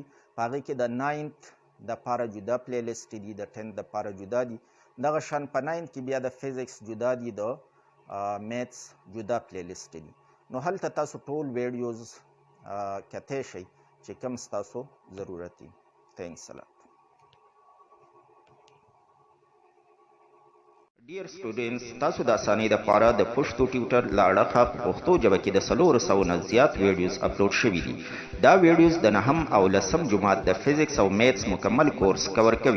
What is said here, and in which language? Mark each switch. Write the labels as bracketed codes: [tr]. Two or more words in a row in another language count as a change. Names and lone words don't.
[ps] په هغې کې د 9th دپاره جدا پلیلیسټ دي، د 10th دپاره جدا دي. دغه شان په 9th کې بیا د فزیکس جدا دي، د میتھس جدا پلیلیسټ دي. نو هلته تاسو ټول ویډیوز کتی شئ چې کوم ستاسو ضرورت دي. [en] تھینکس a lot. [ps] ډیر سټوډنټس، تاسو د اسانۍ دپاره د پښتو ټیوټر له اړخه په پښتو ژبه کې د 400 نه زیات ویډیوز اپلوډ شوي دي. دا ویډیوز د 9م او 10م جماعت د فزیکس او میتھس مکمل [en] course cover [ps] کوي.